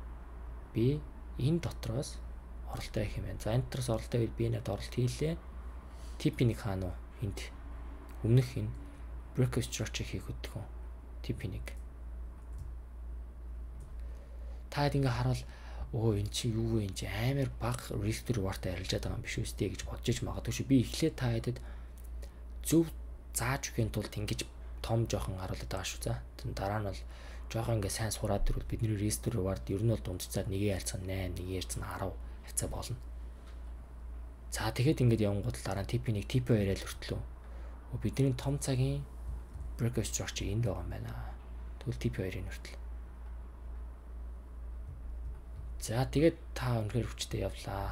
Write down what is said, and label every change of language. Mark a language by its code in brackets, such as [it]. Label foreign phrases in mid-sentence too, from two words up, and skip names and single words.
[mn] Би энэ дотроос оролтоо хийх юм байна. За энэ дотроос оролтоо гэж би надад оролт хийлээ. TP1 хаана вэ? Энд өмнөх энэ [en] breakup structure [mn] хийх хөдөлгөөн TP1. Таад ингээ хараад энэ чи юу вэ? Энд чи амар бага [en] risk reward- [mn] тай арилжаад байгаа юм биш үстэй гэж бодож иж магадгүй шүү. Би эхлээд та хэдэд зөв зааж өгөхийн тулд ингэж том жоохон харуулдаг байгаа шүү. За дараа нь бол жоохон ингээ сайн сураад ирвэл бидний [en] risk reward [mn] ер нь бол дундцаад 1-ийн харьцаа 8, 1-ийн харьцаа 10 хавцаа болно. За тэгэхэд ингээд явангууд дараа нь TP1, TP2 л өртлөө. Бидний том цагийн [en] breakup structure [mn] энд байгаа юм байна. Тэгвэл TP2-ийн өртлөө. За тэгээд та өнөхөр хүчтэй явлаа.